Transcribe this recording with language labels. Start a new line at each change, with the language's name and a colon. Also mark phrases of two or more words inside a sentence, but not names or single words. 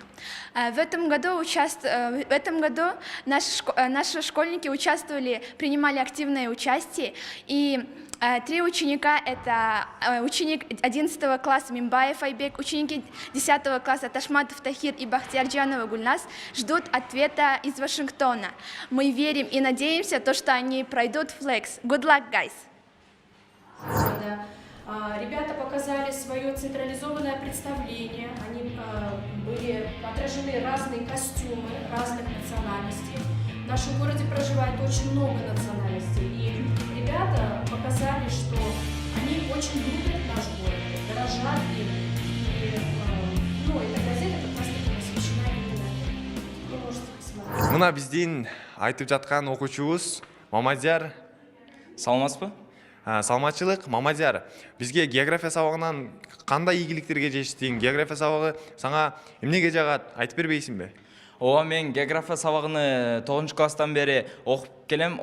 Russian: В этом году наши школьники принимали активное участие, и Три ученика — это ученик 11 класса Мимбаев Айбек, ученики 10 класса Ташматов Тахир и Бахтиярджанова Гульнас ждут ответа из Вашингтона. Мы верим и надеемся, что они пройдут флекс.
English: Good luck, guys!
Russian: Ребята показали свое централизованное представление, они были отражены разные костюмы разных национальностей. В нашем городе проживает очень много национальностей, и ребята показали, что они очень любят наш город, дорожат им, и эта газета как раз таки посвящена именно этому. Вы можете посмотреть.
Kyrgyz: Мына биздин айтып жаткан окуучубуз Мамадияр. Саламатсызбы? Саламатчылык. Мамадияр, бизге география сабагынан кандай ийгиликтерге жетиштиң? География сабагы сага эмнеге жагат? Айтып бербейсиңби? Ооба, мен география сабагыны 9 класстан бери окуп келем.